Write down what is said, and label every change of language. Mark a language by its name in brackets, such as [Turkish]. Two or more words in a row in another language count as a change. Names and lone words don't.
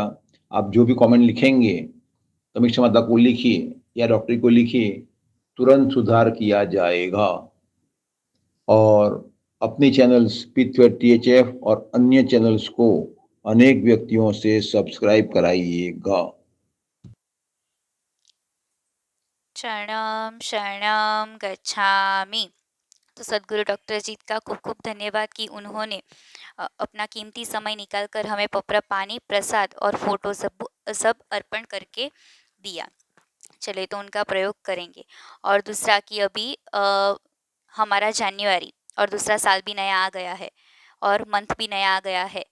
[Hindi] आप जो भी कमेंट लिखेंगे समीक्षा माता को लिखिए या डॉक्टरी को लिखिए, तुरंत सुधार किया जाएगा। और अपनी चैनल्स P2THF और अन्य चैनल्स को अनेक व्यक्तियों से सब्सक्राइब कराइएगा। [Sanskrit] शरणम शरणम गच्छामि। [Hindi] तो सदगुरु डॉक्टर अजीत का खूब खूब धन्यवाद कि उन्होंने अपना कीमती समय निकालकर हमें पपरा पानी, प्रसाद और फोटो सब अर्पण करके दिया। चले तो उनका प्रयोग करेंगे। और दूसरा कि अभी हमारा जनवरी और दूसरा साल भी नया आ गया है और मंथ भी नया आ गया है।